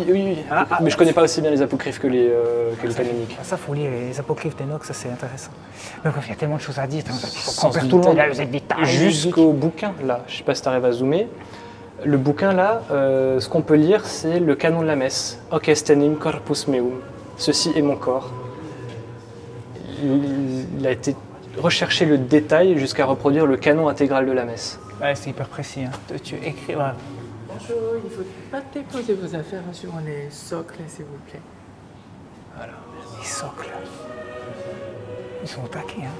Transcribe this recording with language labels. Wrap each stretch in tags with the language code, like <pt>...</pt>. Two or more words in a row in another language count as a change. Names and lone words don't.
<fr>Mais je connais pas aussi bien les apocryphes que les canoniques. Ça, faut lire les apocryphes d'Enoch, ça c'est intéressant. Mais il y a tellement de choses à dire, on perd tout le monde, vous êtes des tarés. Jusqu'au bouquin, là, je sais pas si tu arrives à zoomer. Le bouquin, là, ce qu'on peut lire, c'est le canon de la messe.</fr> <la>Hoc est enim corpus meum.</la> <fr>Ceci est mon corps. Il a été recherché le détail jusqu'à reproduire le canon intégral de la messe. Ouais, c'est hyper précis. Hein. Tu écris. Ouais. Bonjour, il ne faut pas déposer vos affaires sur les socles, s'il vous plaît. Voilà, les socles. Ils sont au taquet, hein.</fr>